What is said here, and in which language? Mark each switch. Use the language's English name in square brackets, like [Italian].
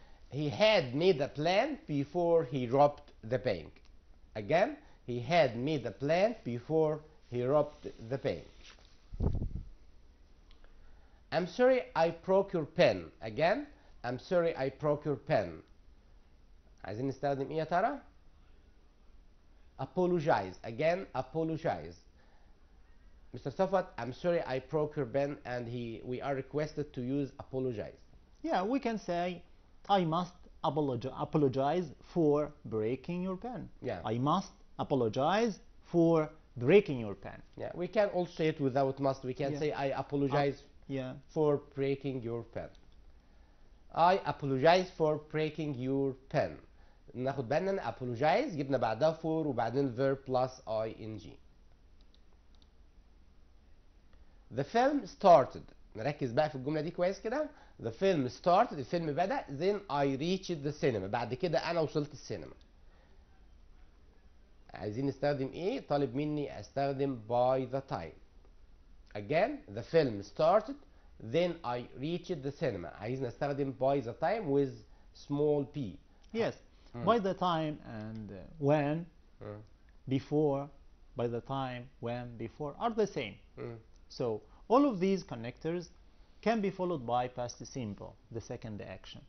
[English] He had made a plan before he robbed the bank. Again, he had made a plan before he robbed the bank. I'm sorry I broke your pen. Again, I'm sorry I broke your pen. [Arabic] عايزين نستخدم ايه يا ترى؟ Apologize. [English] Again, apologize. Mr. Safat, I'm sorry I broke your pen, and we are requested to use apologize. Yeah, we can say I must apologize for breaking your pen. Yeah. I must apologize for breaking your pen. Yeah, we can also say it without must. We can say I apologize for breaking your pen. I apologize for breaking your pen. [Arabic] ناخد بالنا ان apologize جبنا بعدها for وبعدين verb plus ing. [English] The film started. [Arabic] نركز بقى في الجملة دي كويس كده. [English] The film started. [Arabic] الفيلم بدأ. [English] Then I reached the cinema. [Arabic] بعد كده أنا وصلت السينما. عايزين نستخدم إيه؟ طالب مني أستخدم by the time. [English] Again, the film started. Then I reached the cinema. [Arabic] عايز نستخدم [English] by the time with small p. Yes. By the time and when, before, by the time, when, before are the same. So all of these connectors can be followed by past simple, the second action.